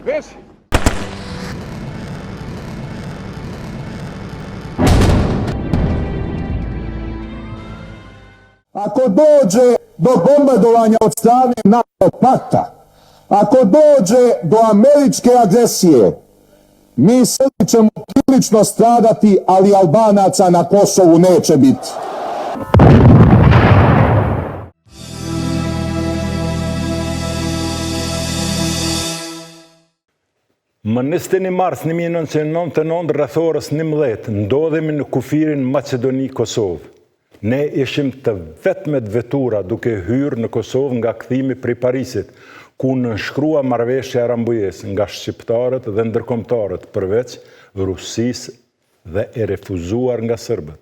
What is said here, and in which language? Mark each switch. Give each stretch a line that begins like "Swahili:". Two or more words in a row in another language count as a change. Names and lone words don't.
Serbian: Ako dođe do bombardovanja od strane NATO pakta, ako dođe do američke agresije, mi Srbi ćemo prilično stradati, ali Albanaca na Kosovu neće biti.
Albanian: Më 21 mars 1999, rreth orës 11, ndodhemi në kufirin Macedoni-Kosovë. Ne ishim të vetmet vetura duke hyrë në Kosovë nga kthimi prej Parisit, ku nënshkrua marrëveshja Rambujës nga shqiptarët dhe ndërkombëtarët, përveç Rusisë dhe e refuzuar nga serbët.